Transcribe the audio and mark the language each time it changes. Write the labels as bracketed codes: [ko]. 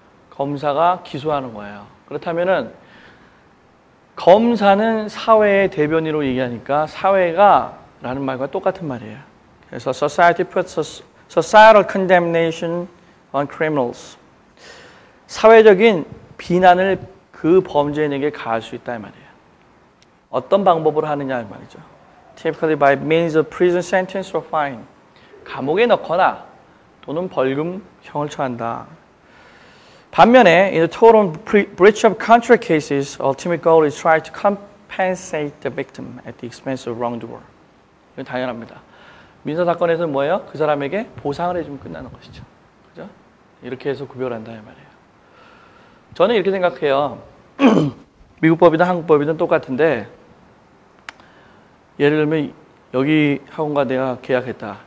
[ko] 검사가 기소하는 거예요. 그렇다면은 검사는 사회의 대변인으로 얘기하니까 사회가 라는 말과 똑같은 말이에요. 그래서 [en] society puts societal condemnation on criminals. [ko] 사회적인 비난을 그 범죄인에게 가할 수 있다 이 말이에요. 어떤 방법으로 하느냐 이 말이죠. [en] Typically by means of prison sentence or fine. [ko] 감옥에 넣거나 또는 벌금형을 처한다. 반면에 [en] in the total breach of contract cases, ultimate goal is try to compensate the victim at the expense of wrongdoer. [ko] 이건 당연합니다. 민사 사건에서는 뭐예요? 그 사람에게 보상을 해주면 끝나는 것이죠. 그죠? 이렇게 해서 구별한다 이 말이에요. 저는 이렇게 생각해요. 미국 법이든 한국 법이든 똑같은데 예를 들면 여기 학원과 내가 계약했다.